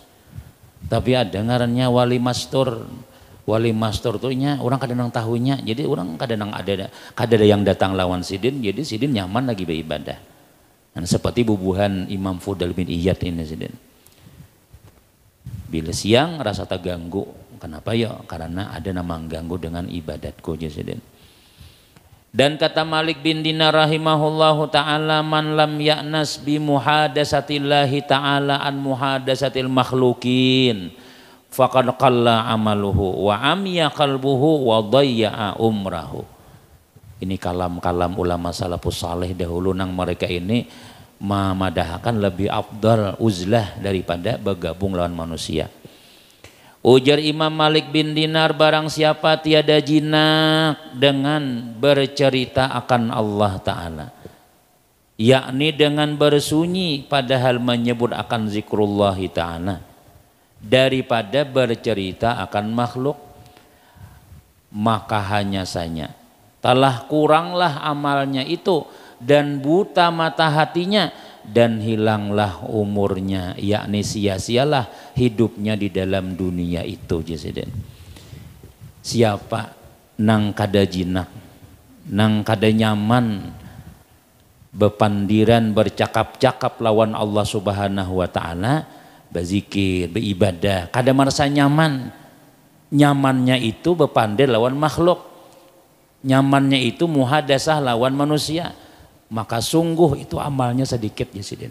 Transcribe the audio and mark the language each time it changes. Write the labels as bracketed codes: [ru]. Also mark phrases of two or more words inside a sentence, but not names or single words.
[bjn] Tapi ada ngarannya wali mastur. Wali mastur tuh nya orang kadang tahunya, jadi orang kadang ada yang datang lawan sidin, jadi sidin nyaman lagi beribadah. Dan seperti bubuhan Imam Fudail bin Iyad ini sidin. [id] Bila siang rasa terganggu, kenapa ya? Karena ada nama mengganggu dengan ibadatku sidin. Dan kata [ar] Malik bin Dinar رحمه الله تعالى من لم يأنس بمحادثة الله تعالى عن محادثة المخلوقين فقد قل عمله وعمي قلبه وضيع عمره. [bjn] Ini kalam-kalam ulama salafus saleh dahulu nang mereka ini memadahkan lebih afdal uzlah daripada bergabung lawan manusia. Ujar Imam Malik bin Dinar, [ms] barang siapa tiada jinak dengan bercerita akan Allah Ta'ala, yakni dengan bersunyi padahal menyebut akan zikrullahi Ta'ala, daripada bercerita akan makhluk, maka hanya saja telah kuranglah amalnya itu dan buta mata hatinya dan hilanglah umurnya, yakni sia-sialah hidupnya di dalam dunia itu jasidin. [bjn] Siapa nang kada jinak, nang kada nyaman bepandiran bercakap-cakap lawan Allah Subhanahu wa Ta'ala, berzikir, beribadah, kada merasa nyaman. Nyamannya itu bepandir lawan makhluk, nyamannya itu muhadasah lawan manusia, maka sungguh itu amalnya sedikit jasidin.